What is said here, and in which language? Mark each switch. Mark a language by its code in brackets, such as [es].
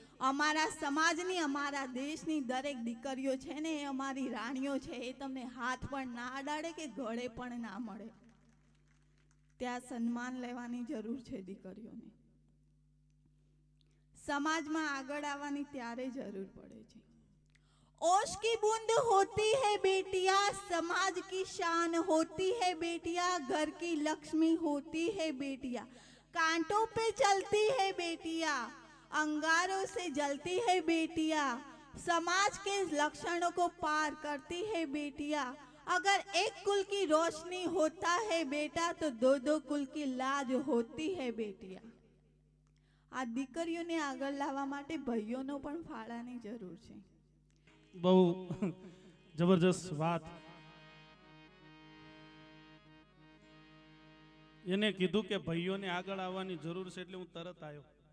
[gu] અમારા સમાજની, અમારા દેશની દરેક દીકરીઓ છે ને, એ અમારી રાણીઓ છે. એ તમને હાથ પણ ના અડાડે કે ગળે પણ ના મળે. ત્યાં સન્માન લેવાની જરૂર છે દીકરીઓને. સમાજમાં આગળ આવવાની ત્યારે જરૂર પડે છે. [hi] ओश की बूंद होती है बेटियां, समाज की शान होती है बेटियां, घर की लक्ष्मी होती है बेटियां, कांटों पे चलती है बेटियां, अंगारों से जलती है बेटियां, समाज के लक्षणों को पार करती है बेटियां, अगर एक कुल की रोशनी होता है बेटा तो दो दो कुल की लाज होती है बेटियां. [gu] આ દીકરીઓને આગળ લાવવા માટે ભાઈઓનો પણ ફાળાની જરૂર છે. બહુ જબરજસ્ત વાત. એને કીધું કે ભાઈઓને આગળ આવવાની જરૂર છે એટલે હું તરત આવ્યો.